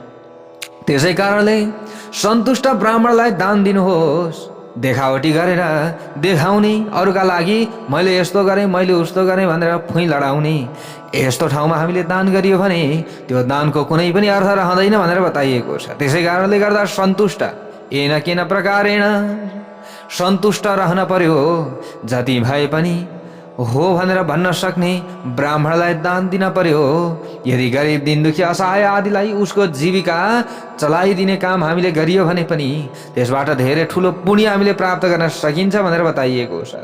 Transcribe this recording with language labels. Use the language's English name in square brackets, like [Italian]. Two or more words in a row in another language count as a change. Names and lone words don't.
[Nepali] त्यसै कारणले सन्तुष्ट ब्राह्मणलाई दान दिनुहोस्। देखावटी गरेर देखाउने, अरूका लागि मैले यस्तो गरेँ, मैले उस्तो गरेँ भनेर फुइँ लडाउने, यस्तो ठाउँमा हामीले दान गरियो भने त्यो दानको कुनै पनि अर्थ रहँदैन भनेर बताइएको छ। त्यसै कारणले गर्दा सन्तुष्ट [Sanskrit] येन केन प्रकारेण [Nepali] सन्तुष्ट रहन पर्यो। जति भए पनि हो भनेर भन्न सक्ने ब्राह्मणलाई दान दिन पर्यो। यदि गरिब दिन दुखी असहाय आदिलाई उसको जीविका चलाइदिने काम हामीले गरियो भने पनि त्यसबाट धेरै ठुलो पुण्य हामीले प्राप्त गर्न सकिन्छ भनेर बताइएको छ।